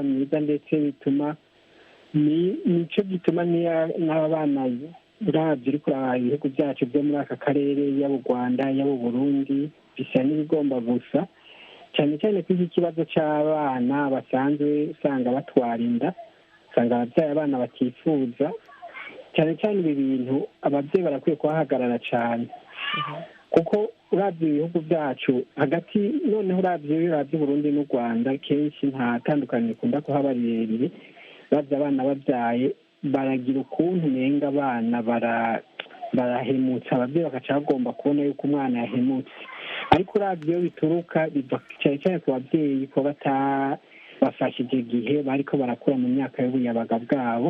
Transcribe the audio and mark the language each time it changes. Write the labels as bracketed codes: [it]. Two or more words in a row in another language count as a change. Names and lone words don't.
[rn] myiza, ndetse bituma nicyo gituma n'aba bana uravye uri kuraba ibihugu byacu byo muri aka karere, yaba u Rwanda yaba u Burundi, bisa n'ibigomba gusa, cyane cyane ko iki kibazo cy'abana basanzwe usanga batwara inda, usanga ababyaye abana batifuza. Cyane cyane ibi bintu ababyeyi barakwiye kuhahagarara cyane, kuko uravye ibihugu byacu hagati, noneho uravye Burundi n'u Rwanda, kenshi nta tandukaniro ikunda kuhaba rirerire. Uravye abana babyaye baragira ukuntu umenga abana barahemutse, ababyeyi bagaca bagomba kubona yuko umwana yahemutse, ariko uravye iyo bituruka biva cyane cyane ku babyeyi ko batabafashije igihe bariko barakura mu myaka y'ubuyabaga bwabo.